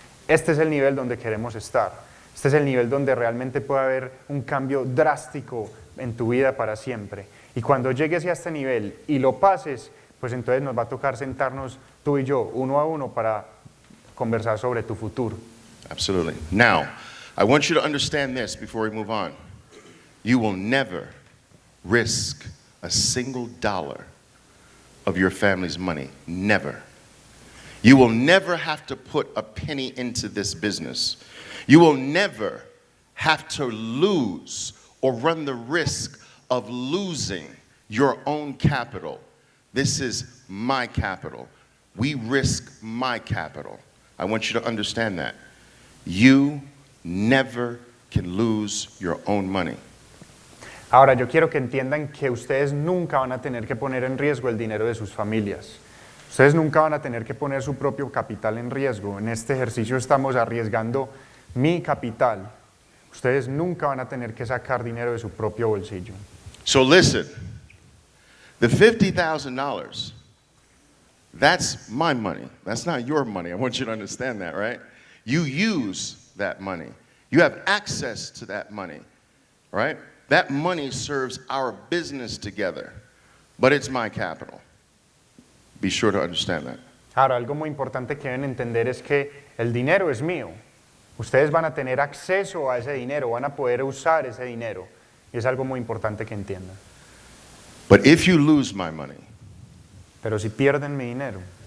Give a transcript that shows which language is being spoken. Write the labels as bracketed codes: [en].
[es] Este es el nivel donde queremos estar. Este es el nivel donde realmente puede haber un cambio drástico en tu vida para siempre. Y cuando llegues a este nivel y lo pases, pues entonces nos va a tocar sentarnos tú y yo, uno a uno, para conversar sobre tu futuro. [en] Absolutely. Now, I want you to understand this before we move on. You will never risk a single dollar of your family's money. Never. You will never have to put a penny into this business. You will never have to lose or run the risk of losing your own capital. This is my capital. We risk my capital. I want you to understand that. You never can lose your own money. [es] Ahora, yo quiero que entiendan que ustedes nunca van a tener que poner en riesgo el dinero de sus familias. Ustedes nunca van a tener que poner su propio capital en riesgo. En este ejercicio estamos arriesgando mi capital. Ustedes nunca van a tener que sacar dinero de su propio bolsillo. [en] So listen, the $50,000, that's my money. That's not your money. I want you to understand that, right? You use that money. You have access to that money, right? That money serves our business together, but it's my capital. Be sure to understand that. [es] Ahora, algo muy importante que deben entender es que el dinero es mío. Ustedes van a tener acceso a ese dinero, van a poder usar ese dinero. Y es algo muy importante que entiendan. [en] But if you lose my money, [es] pero si pierden mi dinero,